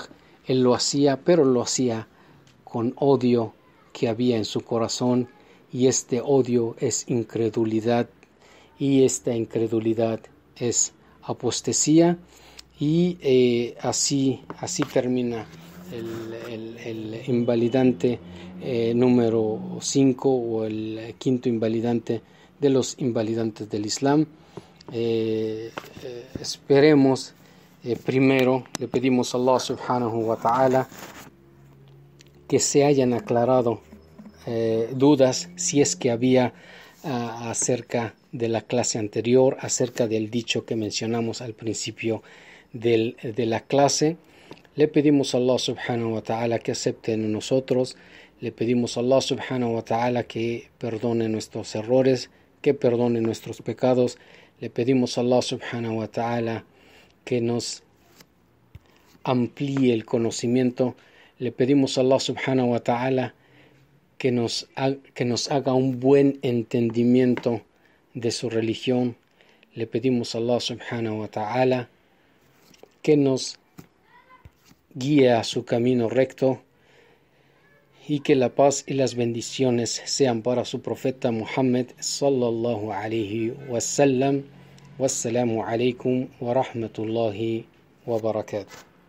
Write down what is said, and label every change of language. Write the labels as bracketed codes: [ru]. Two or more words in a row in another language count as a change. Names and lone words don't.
[es] él lo hacía, pero lo hacía con odio que había en su corazón, y este odio es incredulidad, y esta incredulidad es apostasía, y así termina el invalidante número 5, o el quinto invalidante de los invalidantes del Islam. Esperemos, primero le pedimos a Allah [ar] سبحانه وتعالى [es] que se hayan aclarado dudas, si es que había acerca de la clase anterior, acerca del dicho que mencionamos al principio de la clase. Le pedimos a Allah [ar] سبحانه وتعالى [es] que acepte en nosotros, le pedimos a Allah [ar] سبحانه وتعالى [es] que perdone nuestros errores, que perdone nuestros pecados, le pedimos a Allah [ar] سبحانه وتعالى [es] que nos amplíe el conocimiento, le pedimos a Allah [ar] سبحانه وتعالى [es] que nos haga un buen entendimiento de su religión, le pedimos a Allah [ar] سبحانه وتعالى [es] que nos guíe a su camino recto y que la paz y las bendiciones sean para su profeta Muhammad [ar] صلى الله عليه وسلم. والسلام عليكم ورحمة الله وبركاته.